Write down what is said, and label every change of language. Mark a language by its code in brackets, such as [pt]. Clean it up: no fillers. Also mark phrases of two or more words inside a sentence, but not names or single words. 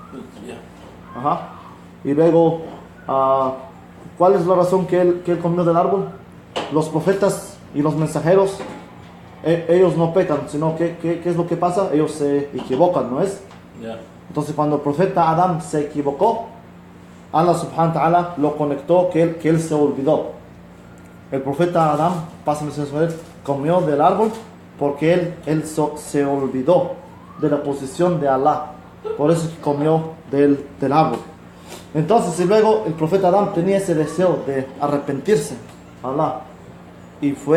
[es] Y luego, ¿cuál es la razón que él comió del árbol? Los profetas y los mensajeros, ellos no pecan, sino ¿qué es lo que pasa? Ellos se equivocan, ¿no es? Entonces cuando el profeta Adán se equivocó, [ar] الله سبحانه وتعالى [es] lo conectó que él se olvidó. El profeta Adán, comió del árbol porque él se olvidó de la posición de Allah. Por eso que comió del árbol. Entonces, y luego el profeta Adán tenía ese deseo de arrepentirse a Allah.